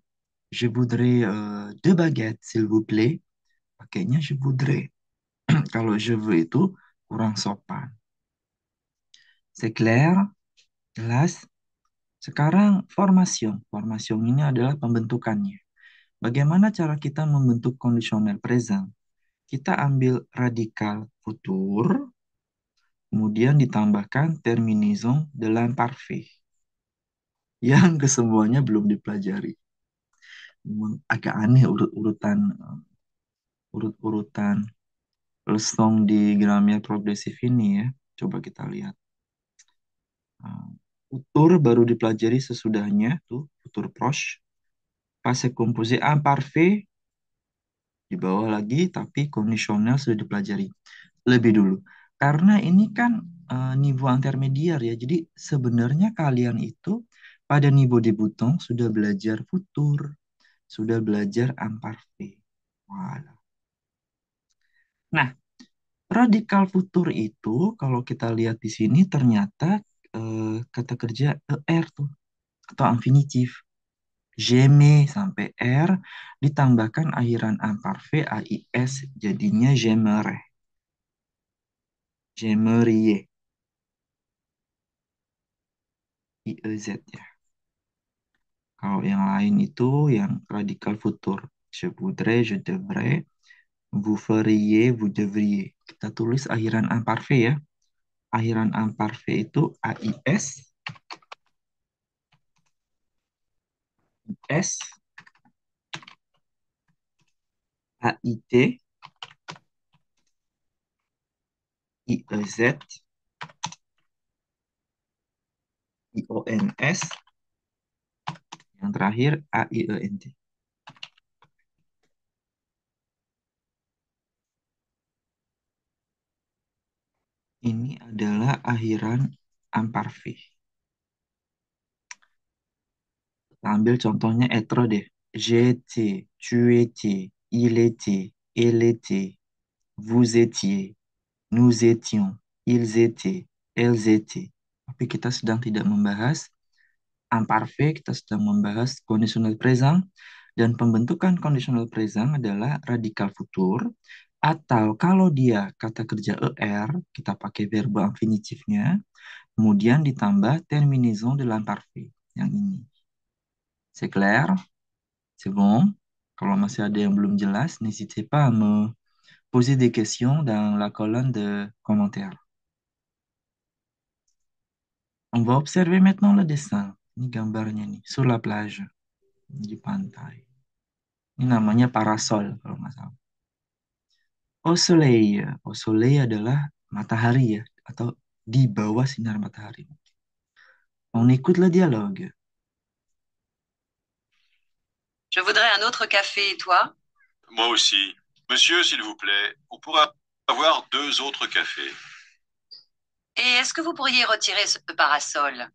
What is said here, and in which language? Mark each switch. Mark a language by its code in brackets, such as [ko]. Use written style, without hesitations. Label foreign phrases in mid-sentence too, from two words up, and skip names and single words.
[fr] Je voudrais deux baguettes s'il vous plaît. [id] Pakainya [fr] je voudrais. [id] Kalau [fr] je veux [id] itu kurang sopan. [fr] C'est clair? [id] Jelas? Sekarang formation. Formation ini adalah pembentukannya. Bagaimana cara kita membentuk [en] conditional present? [id] Kita ambil radikal futur, kemudian ditambahkan [fr] terminaison de l'imparfait [id] yang kesemuanya belum dipelajari. Memang agak aneh urut-urutan lesson di grammar progresif ini ya. Coba kita lihat. Futur baru dipelajari sesudahnya tuh, [fr] futur proche. Passé composé imparfait [id] di bawah lagi, tapi kondisional sudah dipelajari lebih dulu. Karena ini kan niveau intermediar ya. Jadi sebenarnya kalian itu pada [fr] niveau debutant [id] sudah belajar futur, sudah belajar imparfait. Walah. Nah, radikal futur itu kalau kita lihat di sini ternyata kata kerja ER tuh atau infinitif. J'aimais sampai R ditambahkan akhiran imparfait AIS jadinya j'aimerais. [fr] J'aimerais IEZ ya. [id] Kalau yang lain itu yang radikal futur. [fr] Je voudrais, je devrais, vous feriez, vous devriez. [id] Kita tulis akhiran imparfait ya. Akhiran imparfait itu AIS, S, AIT, IEZ, IONS, yang terakhir AIENT. Ini adalah akhiran imparfait. Kita ambil contohnya être deh. [fr] J'étais, tu étais, il était, elle était, vous étiez, nous étions, ils étaient, elles étaient. [id] Tapi kita sedang tidak membahas imparfait, kita sedang membahas [en] conditional present. [id] Dan pembentukan [en] conditional present [id] adalah radikal futur. Atau kalau dia kata kerja ER, kita pakai verba infinitifnya, kemudian ditambah [fr] terminaison de l'imparfait. [id] Yang ini. [fr] C'est clair? C'est bon? [id] Kalau masih ada yang belum jelas, [fr] n'hésitez pas à me poser des questions dans la colonne de commentaires. On va observer maintenant le dessin. [id] Ini gambarnya nih, [fr] sur la plage, [id] di pantai. Ini namanya parasol kalau nggak salah. [fr] Au soleil. Au soleil [id] adalah matahari ya, atau di bawah sinar matahari. [fr] On écoute le dialogue. Je voudrais un autre café, et toi? Moi aussi. Monsieur, s'il vous plaît, on pourra avoir deux autres cafés. Et est-ce que vous pourriez retirer ce parasol?